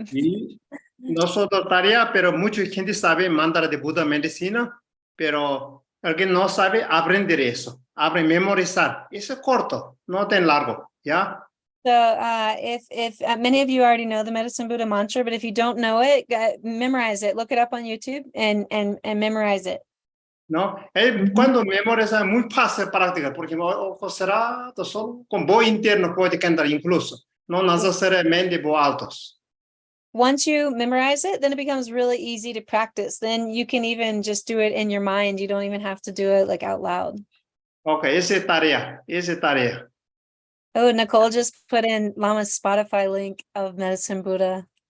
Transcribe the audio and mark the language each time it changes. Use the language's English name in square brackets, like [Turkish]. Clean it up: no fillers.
[Spanish] Y nosotros tarea, pero mucha gente sabe mandar de Buda medicina, pero alguien no sabe aprender eso, memorizar. Eso es corto, no tan largo, ¿ya? [English] So if many of you already know the Medicine Buddha mantra, but if you don't know it, memorize it. Look it up on YouTube and memorize it. [Spanish] ¿No? Cuando memoriza muy fácil practicar, porque ojo cerrado, solo con voz interno puede cantar incluso, no necesariamente voz altos. [English] Once you memorize it, then it becomes really easy to practice. Then you can even just do it in your mind. You don't even have to do it like out loud. [Spanish] Okay, esa es tarea. [English] Oh, Nicole just put in Lama's Spotify link of Medicine Buddha.